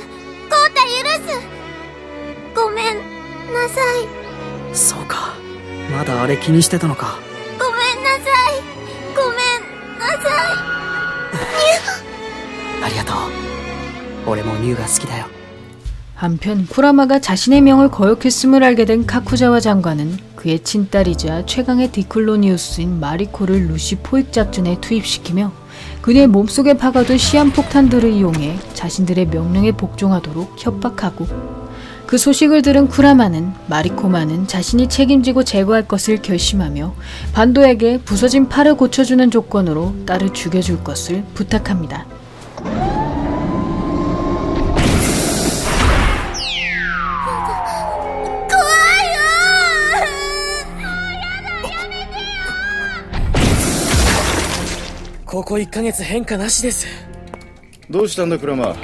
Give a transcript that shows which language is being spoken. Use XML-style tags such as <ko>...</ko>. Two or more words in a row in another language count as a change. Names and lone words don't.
<ja>コータ許す。ごめんなさい。そうか。まだあれ気にしてたのか。ごめんなさい。ごめんなさい。ありがとう。俺もニューが好きだよ。</ja> <ko>한편 쿠라마가 자신의 명을 거역했음을 알게 된 카쿠자와 장관은 그의 친딸이자 최강의 디클로니우스인 마리코를 루시 포획 작전에 투입시키며 그녀의 몸속에 박아둔 시한폭탄들을 이용해 자신들의 명령에 복종하도록 협박하고 그 소식을 들은 쿠라마는 마리코만은 자신이 책임지고 제거할 것을 결심하며 반도에게 부서진 팔을 고쳐주는 조건으로 딸을 죽여줄 것을 부탁합니다.</ko> <ja>ここ1ヶ月変化なしです。どうしたんだクラマ。</ja>